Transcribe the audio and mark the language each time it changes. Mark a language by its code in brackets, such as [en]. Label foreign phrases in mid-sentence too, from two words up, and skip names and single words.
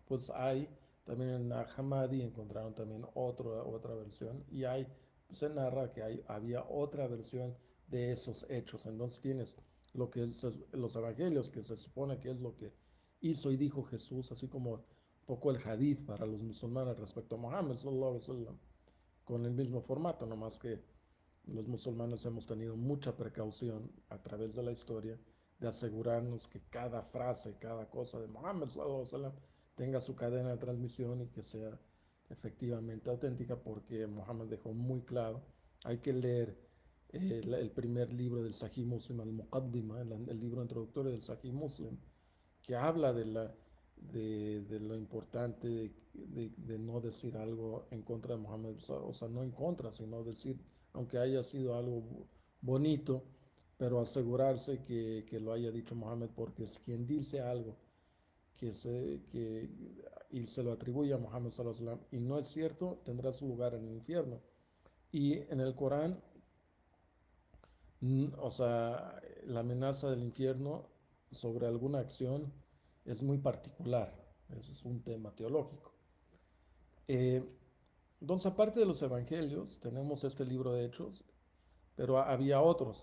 [es] Pues hay también en Nahamadi encontraron también otra versión y se narra que había otra versión de esos hechos. Entonces tienes lo que es los evangelios, que se supone que es lo que hizo y dijo Jesús, así como un poco el hadith para los musulmanes respecto a Mohammed, [ar] صلى الله عليه وسلم, [es] con el mismo formato, nomás que los musulmanes hemos tenido mucha precaución a través de la historia de asegurarnos que cada frase, cada cosa de Mohammed [ar] صلى الله عليه وسلم [es] tenga su cadena de transmisión y que sea efectivamente auténtica, porque Mohammed dejó muy claro, hay que leer el primer libro del Sahih Muslim, al-Muqaddima, el libro introductorio del Sahih Muslim, que habla de lo importante de no decir algo en contra de Mohammed, o sea, no en contra, sino decir, aunque haya sido algo bonito, pero asegurarse que lo haya dicho Mohammed, porque es quien dice algo que y se lo atribuye a Mohammed [ar] صلى الله عليه وسلم [es] y no es cierto, tendrá su lugar en el infierno. Y en el Corán, o sea, la amenaza del infierno sobre alguna acción es muy particular. Ese es un tema teológico. Eh, entonces, aparte de los evangelios, tenemos este libro de Hechos, pero había otros.